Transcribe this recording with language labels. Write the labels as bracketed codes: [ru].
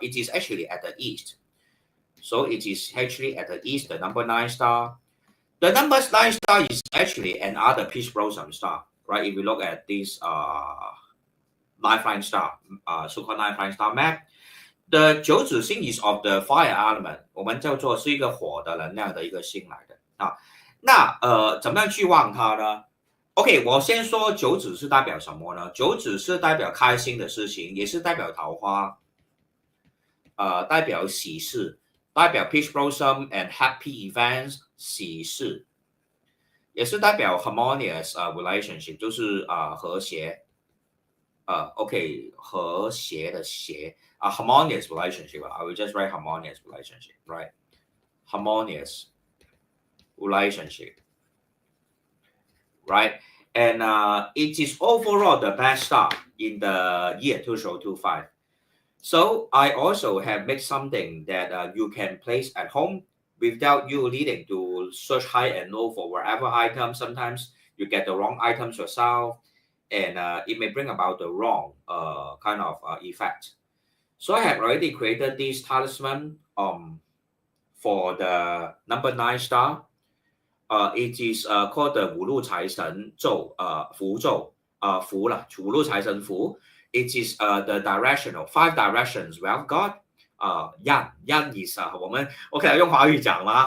[en] It is actually at the east. So it is actually at the east, the number 9 star. The number 9 star is actually another peach blossom star, right? If you look at this 9 flying star, so-called 9 flying star map, the 九紫星 is of the fire element. [zh] 我们叫做是一个火的能量的一个星来的啊。那怎么样去旺它呢？OK， 我先说九紫是代表什么呢？九紫是代表开心的事情，也是代表桃花，代表喜事，代表 [en] peach blossom and happy events [zh] 喜事，也是代表 [en] harmonious relationship， [zh] 就是和谐。 OK， 和谐的谐 [en] harmonious relationship. I will just write harmonious relationship, right? Harmonious relationship, right? And it is overall the best star in the year 2025. So I also have made something that you can place at home without you needing to search high and low for whatever item. Sometimes you get the wrong items yourself, and it may bring about the wrong kind of effect. So I have already created this talisman for the number 9 star. It is called the [zh] 五路财神咒符咒符啦，五路财神符. [en] It is the directional 5 directions. Well, God, yan is [zh] 我可以用华语讲吗？